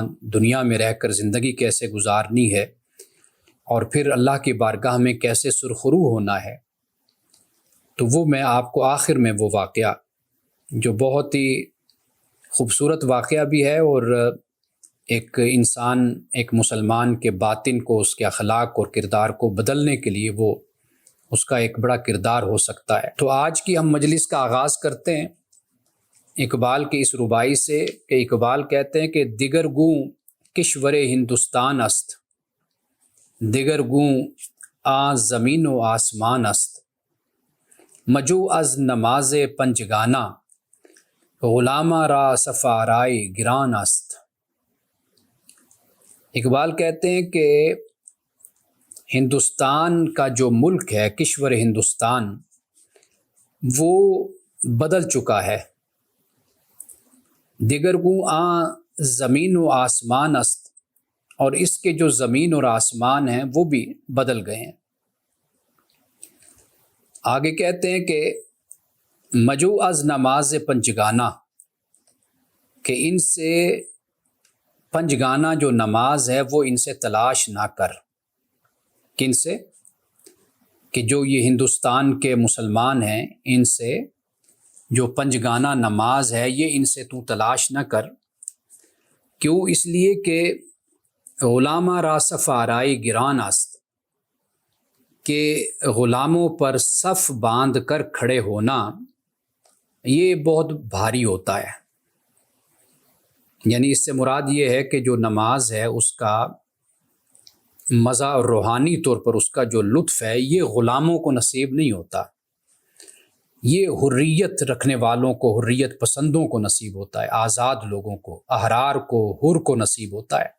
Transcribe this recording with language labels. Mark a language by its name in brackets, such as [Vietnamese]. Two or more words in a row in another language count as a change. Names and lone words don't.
[Urdu] دنیا میں رہ کر زندگی کیسے گزارنی ہے، اور پھر اللہ کی بارگاہ میں کیسے سرخرو ہونا ہے، تو وہ میں آپ کو آخر میں وہ واقعہ، جو بہت ہی خوبصورت واقعہ بھی ہے، اور ایک انسان، ایک مسلمان کے باطن کو، اس کے اخلاق اور کردار کو بدلنے کے لیے وہ اس کا ایک بڑا کردار ہو سکتا ہے۔ تو آج کی ہم مجلس کا آغاز کرتے ہیں اقبال کی اس رباعی سے، کہ اقبال کہتے ہیں کہ [Persian] دیگر گوں کشور ہندوستان است، دیگر گوں آ زمین و آسمان است، مجو از نماز پنجگانہ، غلامہ را صف آرائی گران است۔ [Urdu] اقبال کہتے ہیں کہ ہندوستان کا جو ملک ہے، [Persian] کشور ہندوستان، [Urdu] وہ بدل چکا ہے۔ [Persian] دیگر گوں آ زمین و آسمان است، [Urdu] اور اس کے جو زمین اور آسمان ہیں وہ بھی بدل گئے ہیں۔ آگے کہتے ہیں کہ [Persian] مجو از نماز پنجگانہ، [Urdu] کہ ان سے پنجگانہ جو نماز ہے وہ ان سے تلاش نہ کر۔ کن سے؟ کہ جو یہ ہندوستان کے مسلمان ہیں، ان سے جو پنجگانہ نماز ہے یہ ان سے تو تلاش نہ کر۔ کیوں؟ اس لیے کہ [Persian] غلامہ را صف آرائی گران است، [Urdu] کہ غلاموں پر صف باندھ کر کھڑے ہونا یہ بہت بھاری ہوتا ہے۔ یعنی اس سے مراد یہ ہے کہ جو نماز ہے اس کا مزہ اور روحانی طور پر اس کا جو لطف ہے یہ غلاموں کو نصیب نہیں ہوتا، یہ حریت رکھنے والوں کو، حریت پسندوں کو نصیب ہوتا ہے، آزاد لوگوں کو، احرار کو، حر کو نصیب ہوتا ہے۔